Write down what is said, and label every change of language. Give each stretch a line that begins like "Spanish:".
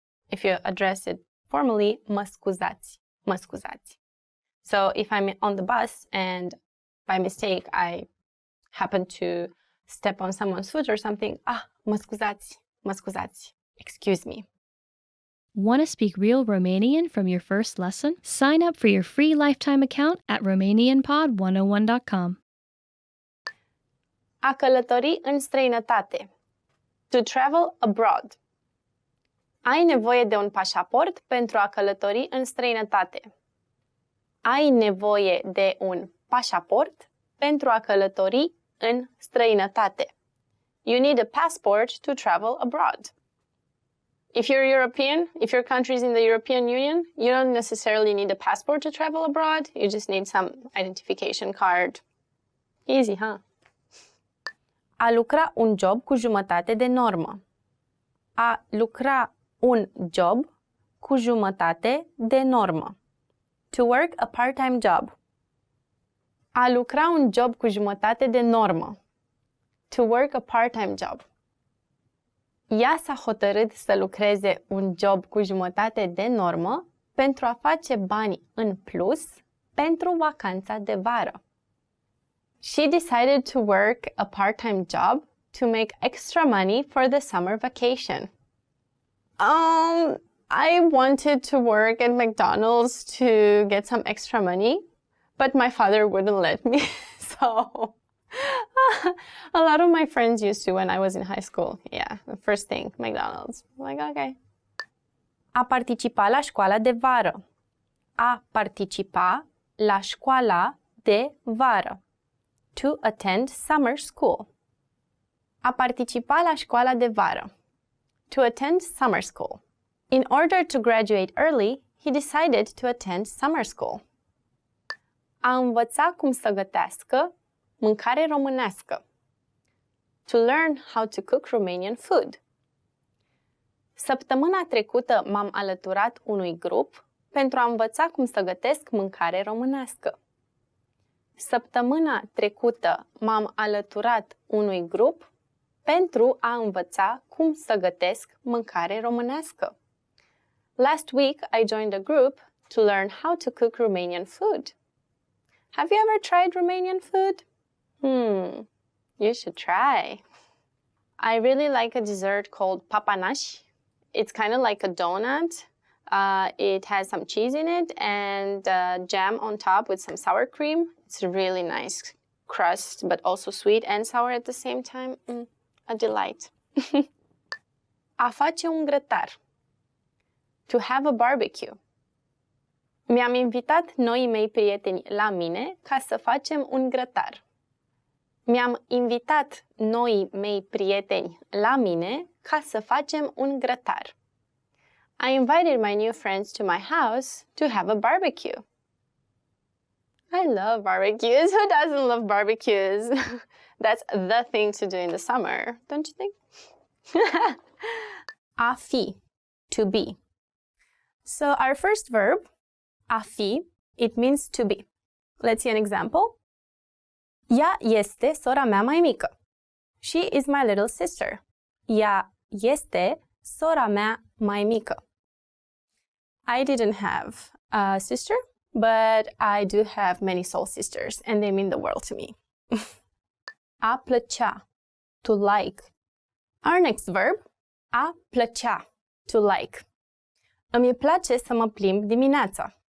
English: If you address it formally,
Romanian: mă scuzați. Mă scuzați.
English: So if I'm on the bus and by mistake I happen to step on someone's foot or something,
Romanian: mă scuzați. Mă scuzați.
English: Excuse me. Want to speak real Romanian from your first lesson? Sign up for your free lifetime account at RomanianPod101.com.
Romanian: A călători în străinătate.
English: To travel abroad.
Romanian: Ai nevoie de un pașaport pentru a călători în străinătate. Ai nevoie de un pașaport pentru a călători în străinătate.
English: You need a passport to travel abroad. If you're European, if your country's in the European Union, you don't necessarily need a passport to travel abroad. You just need some identification card. Easy, huh?
Romanian: A lucra un job cu jumătate de normă. A lucra un job cu jumătate de normă.
English: To work a part-time job.
Romanian: A lucra un job cu jumătate de normă.
English: To work a part-time job.
Romanian: Ea s-a hotărât să lucreze un job cu jumătate de normă pentru a face bani în plus pentru vacanța de vară.
English: She decided to work a part-time job to make extra money for the summer vacation. I wanted to work at McDonald's to get some extra money, but my father wouldn't let me. So a lot of my friends used to when I was in high school. Yeah, the first thing, McDonald's. I'm like, okay.
Romanian: A participa la școala de vară. A participa la școala de vară.
English: To attend summer school.
Romanian: A participa la școala de vară.
English: To attend summer school. In order to graduate early, he decided to attend summer school.
Romanian: A învăța cum să gătească mâncare românească.
English: To learn how to cook Romanian food.
Romanian: Săptămâna trecută m-am alăturat unui grup pentru a învăța cum să gătesc mâncare românească. Săptămâna trecută m-am alăturat unui grup pentru a învăța cum să gătesc mâncare românească.
English: Last week, I joined a group to learn how to cook Romanian food. Have you ever tried Romanian food? You should try. I really like a dessert called papanaș. It's kind of like a donut. It has some cheese in it and jam on top with some sour cream. It's a really nice crust, but also sweet and sour at the same time. A delight.
Romanian: A face un grătar.
English: To have a barbecue.
Romanian: Mi-am invitat noii mei prieteni la mine ca să facem un grătar. Mi-am invitat noii mei prieteni la mine ca să facem un grătar.
English: I invited my new friends to my house to have a barbecue. I love barbecues. Who doesn't love barbecues? That's the thing to do in the summer, don't you think? A fi, to be. So our first verb, a fi, it means to be. Let's see an example.
Romanian: Ea este sora mea mai mică.
English: She is my little sister.
Romanian: Ea este sora mea mai mică.
English: I didn't have a sister, but I do have many soul sisters, and they mean the world to me. A plăcea, to like. Our next verb, a plăcea, to like.
Romanian: Îmi place să mă plimb dimineața.